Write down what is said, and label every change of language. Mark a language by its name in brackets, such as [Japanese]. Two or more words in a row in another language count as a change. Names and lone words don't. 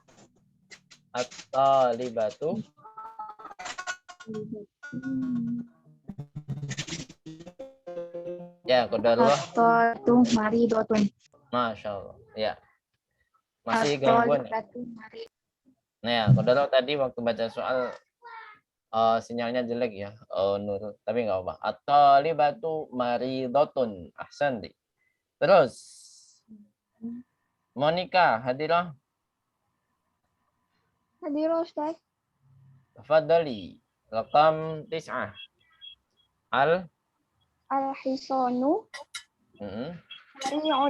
[Indonesian] At-talibatu. Ya, qadarullah. [Arabic] الطالبة مريضة. [Indonesian] Masya Allah. Ya. Masih gangguan. [Arabic] الطالبة مريضة. [Indonesian] Nah, ya, qadarullah tadi waktu baca soal sinyalnya jelek ya. Nurul. Tapi nggak apa. [Arabic] الطالبة مريضة. أحسنتِ. [Indonesian] Terus Monica, hadirah. Hadir Ustaz. [Arabic] تفضلي. رقم 9. الحصان سريع.